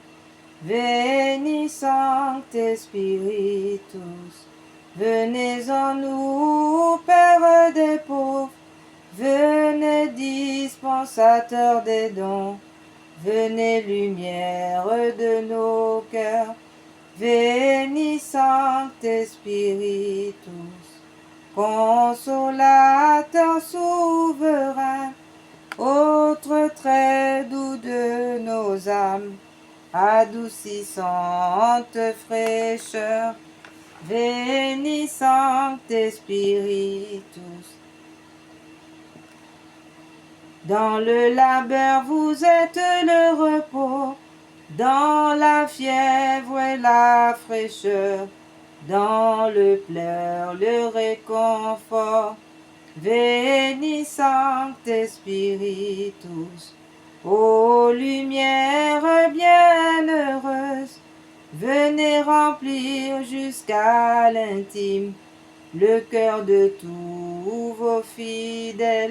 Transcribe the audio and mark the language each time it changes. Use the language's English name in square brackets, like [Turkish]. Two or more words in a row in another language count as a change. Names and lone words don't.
[French] Venez, [Latin] Sancte Spiritus, [French] venez en nous, Père des pauvres, venez, dispensateur des dons, venez, lumière de nos cœurs. [Latin] Veni Sancte Spiritus, [French] consolateur souverain, autre très doux de nos âmes, adoucissante fraîcheur. [Latin] Veni Sancte Spiritus. [French] Dans le labeur vous êtes le repos, dans la fièvre et la fraîcheur, dans le pleur, le réconfort. [Latin] Veni Sancte Spiritus, [French] ô lumière bienheureuse, venez remplir jusqu'à l'intime le cœur de tous vos fidèles.